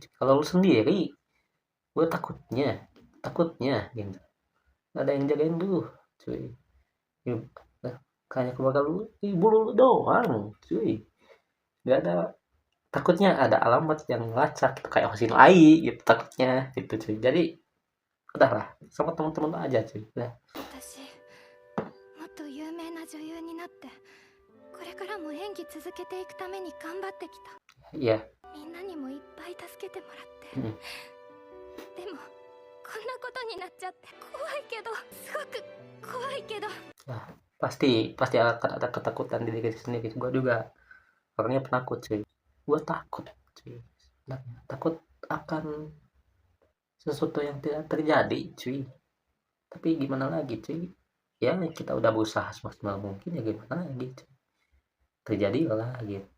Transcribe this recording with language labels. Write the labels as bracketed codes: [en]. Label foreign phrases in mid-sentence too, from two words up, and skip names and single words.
[id] Kalau lu sendiri, gue takutnya gitu gak ada yang jagain lu cuy. Kayak keluarga lu, ibu lu doang cuy, nggak ada. Takutnya ada alamat yang ngelacak gitu, kayak Hosino Ai gitu, takutnya gitu cuy. Jadi udahlah sama teman-teman lu aja cuy, udah. [ja] 私もっと有名な女優になってこれからも演技続けていくために頑張ってきた。 [id] Iya. [ja] みんなにもいっぱい助けてもらって、うんでもこんなことになっちゃって怖いけど、すごく怖いけど。 [id] Nah, pasti akan ada ketakutan di diri sendiri. Gue juga orangnya penakut cuy. Gue takut cuy. Takut akan sesuatu yang tidak terjadi cuy. Tapi gimana lagi cuy, ya kita udah berusaha semaksimal mungkin, ya gimana lagi cuy, terjadilah gitu.